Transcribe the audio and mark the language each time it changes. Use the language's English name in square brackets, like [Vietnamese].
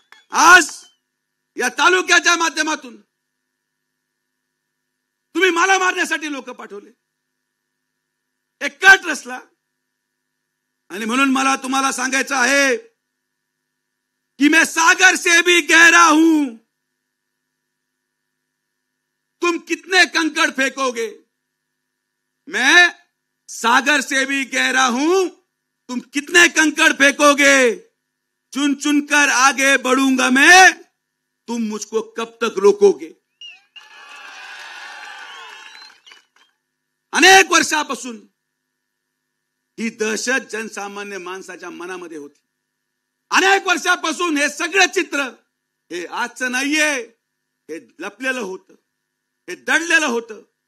[Marathi] आज या तालुक्याच्या माध्यमातून तुम्ही मला मारण्यासाठी लोक पाठवले, एक कट रचला. आणि म्हणून मला तुम्हाला सांगायचं आहे कि [Hindi] मैं सागर से भी गहरा हूं. तुम कितने कंकड़ फेंकोगे? मैं सागर से भी गहरा हूं. तुम कितने कंकड़ फेंकोगे? चुन चुनकर आगे बढ़ूंगा मैं, तुम मुझको कब तक रोकोगे? [Marathi] अनेक वर्षापासून ही दहशत जनसामान्य माणसाच्या मनामध्ये होती. अनेक वर्षापासून हे सगळं चित्र हे आजचं नाहीये, हे लपलेलं होतं, हे दडलेलं होतं.